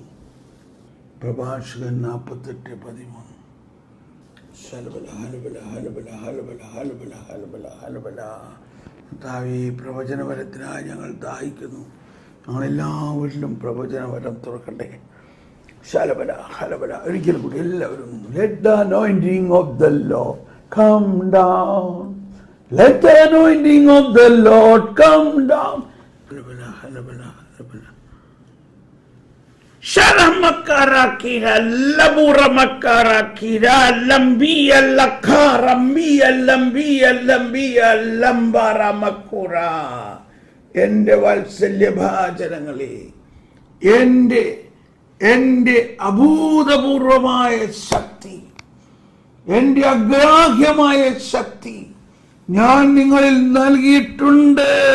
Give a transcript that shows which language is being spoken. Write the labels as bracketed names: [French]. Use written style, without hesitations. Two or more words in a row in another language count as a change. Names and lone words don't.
[Malayalam] പ്രഭാഷകൻ 48:13. കർത്താവേ, പ്രവചനവരത്തിനായി ഞങ്ങൾ ദാഹിക്കുന്നു. ഞങ്ങളെല്ലാവരിലും പ്രവചനവരം തുറക്കട്ടെ. ശലബല ഹലബല. ഒരിക്കൽ കൂടി എല്ലാവരും, [English] let the anointing of the Lord come down. Let the anointing of the Lord come down. Halabala halabala halabala. Sharamakara kira labura makara kira lambiya lakara miya lambiya lambiya lambara makura. [Malayalam] എൻ്റെ വാത്സല്യഭാചനങ്ങളെ, എൻ്റെ അഭൂതപൂർവമായ ശക്തി, എൻ്റെ അഗ്രാഹ്യമായ ശക്തി ഞാൻ നിങ്ങളിൽ നൽകിയിട്ടുണ്ട്.